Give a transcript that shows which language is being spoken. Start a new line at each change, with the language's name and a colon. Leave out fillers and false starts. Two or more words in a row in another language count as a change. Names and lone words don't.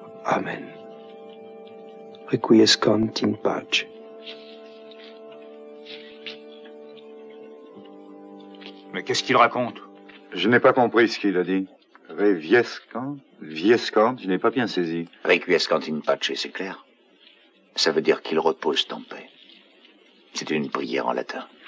Latin: Amen. Requiescant in pace.
French: Mais qu'est-ce qu'il raconte? Je n'ai pas compris ce qu'il a dit. Reviescant, je n'ai pas bien saisi.
Latin: Requiescant in pace,
French: c'est clair. Ça veut dire qu'il repose en paix. C'est une prière en latin.